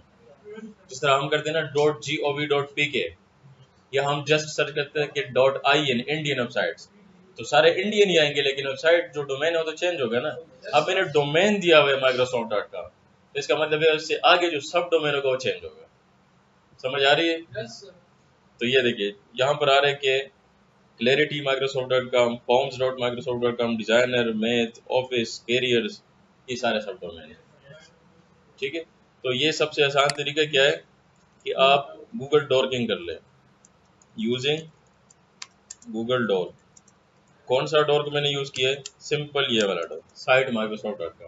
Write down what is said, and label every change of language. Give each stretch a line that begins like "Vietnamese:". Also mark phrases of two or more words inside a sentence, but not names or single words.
Hindi: जिस तरह हम करते हैं ना .gov.pk, या हम जस्ट सर्च करते हैं कि .in
English: Indian websites,
Hindi: तो सारे इंडियन ही आएंगे, लेकिन वेबसाइट जो डोमेन है वो तो चेंज होगा ना। अब मैंने डोमेन दिया हुआ है microsoft.com, तो इसका मतलब है उससे आगे जो
English: sub domain
Hindi: होगा वो चेंज होगा, समझ आ रही है। तो ये देखिए यहाँ पर आ रहे कि क्लैरिटी माइक्रोसॉफ्ट.com, forms.microsoft.com, डिजाइनर, मैथ, ऑफिस, कैरियर्स, ये सारे
English: sub domain
Hindi: है। ठीक है, तो ये सबसे आसान तरीका क्या है कि आप गूगल डॉकिंग कर लें
English: using Google doc.
Hindi: कौन सा डॉक मैंने यूज किया है? सिंपल ये वाला डॉक,
English: site microsoft.com.